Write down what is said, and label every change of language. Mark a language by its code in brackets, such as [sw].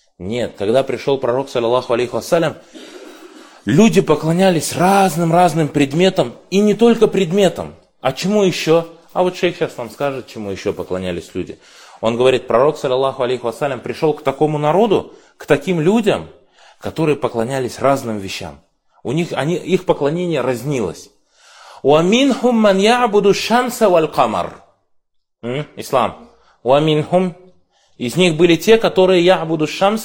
[ru] Нет, когда пришел пророк, саллиллаху алейхи вассалям, люди поклонялись разным-разным предметам, и не только предметам. А чему еще? А вот шейх сейчас нам скажет, чему еще поклонялись люди. Он говорит, пророк, саллиллаху алейхи вассалям, пришел к такому народу, к таким людям, которые поклонялись разным вещам. У них они, их поклонение разнилось. [ar] وَمِنْهُمْ مَنْ يَعْبُدُ الشَّمْسَ وَالْقَمَرُ Ислам. وَمِنْهُمْ [ru] Из них были те, которые [ar] يَعْبُدُ الشَّمْسَ